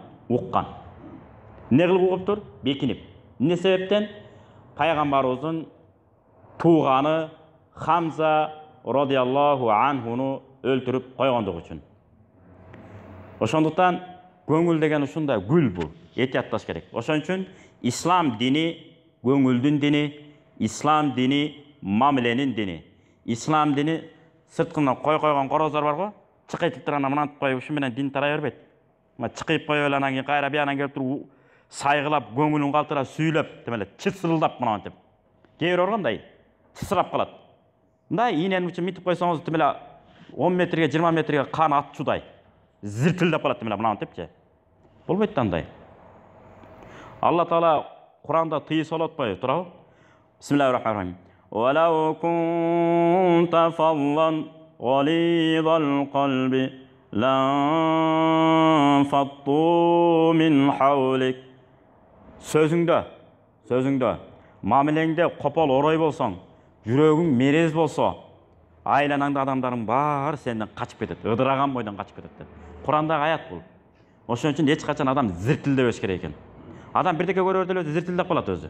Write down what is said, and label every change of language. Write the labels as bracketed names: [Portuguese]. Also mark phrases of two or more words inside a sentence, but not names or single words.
[Kyrgyz] Уккан. Эмне кылып угуптур? Бекинип. Эмне себептен? Пайгамбарыбыздын тууганы Хамза радияллаху анхуну өлтүрүп койгондугу үчүн. Ошондуктан көңүл деген ушундай гүл бул. Этиятташ керек. Ошон үчүн ислам дини көңүлдүн дини, ислам дини мамиленин дини. Ислам дини сырткынан койгон короздар бар го, чыкыйтып турган мынантип коюп ушу менен дин тарай бербейт. Мына чыкыйып коюп эле анан кийин кайра биянан келип туруп сайгылап, көңүлүн калтыра сүйлөп, демеле чысырылдап мынантип. Кээ бир органдай чысырап калат. Мындай ийненин үчүн митип койсоңуз, демеле 10 метрге, 20 метрге кан атчудай. Зиртилдеп калат демеле мынантипчи. Болбойт да андай. Алла Таала Куранда тыйы солотпой турабы? [Arabic] بسم الله الرحمن الرحيم. وَلَوْ كُنْتَ فَظًّا غَلِيظَ الْقَلْبِ لَانفَضُّوا مِنْ حَوْلِكَ. [Kyrgyz] Сөзүңдө, мамилеңде копол орой болсоң, жүрөгүң мерез болсо, айланаңда адамдардын баары сенден качып кетет, ыдыраган бойдон качып кетет деп. Курандагы аят бул. Ошон үчүн эч качан адам зиртилдебеш керек экен. Адам [Kazakh] бірдеке көріп [Kyrgyz] эле зиртилдеп калат өзү.